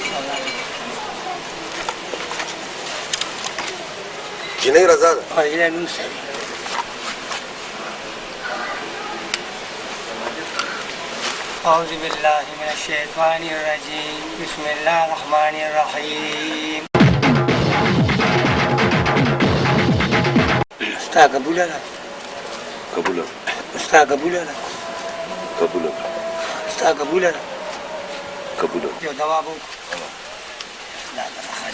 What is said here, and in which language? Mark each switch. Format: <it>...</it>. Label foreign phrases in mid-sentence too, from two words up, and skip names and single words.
<ps>جنۍ رضا ده. جنۍ نوم سړي.</ps> <ar>أعوذ بالله من الشيطان الرجيم بسم الله الرحمن الرحيم</ar> <ps>استا قبول ده قبول استا قبول ده قبول استا قبول ده قبول یو دوا بو لا لا</ps>